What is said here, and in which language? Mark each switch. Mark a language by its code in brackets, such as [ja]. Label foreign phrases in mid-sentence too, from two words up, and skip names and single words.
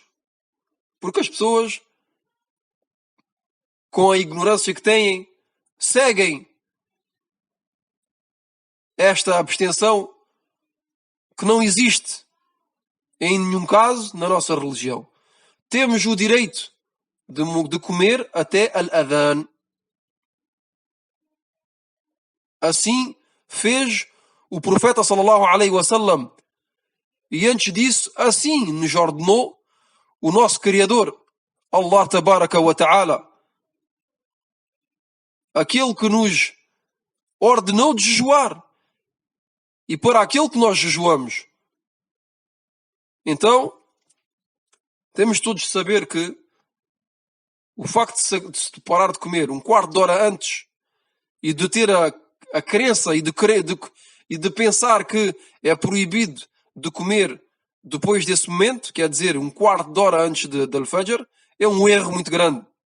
[pt] Porque as pessoas, com a ignorância que têm, seguem esta abstenção que não existe em nenhum caso na nossa religião. Temos o direito de comer até al-adhan. Assim fez o profeta [ar] صلى الله عليه وسلم. [pt] E antes disso, assim nos ordenou o nosso Criador, [ar] الله تبارك وتعالى. [pt] Aquele que nos ordenou de jejuar. E para aquele que nós jejuamos. Então, temos todos de saber que o facto de se parar de comer um quarto de hora antes e de ter a crença e de pensar que é proibido de comer depois desse momento, quer dizer, um quarto de hora antes de Al-Fajr, é um erro muito grande.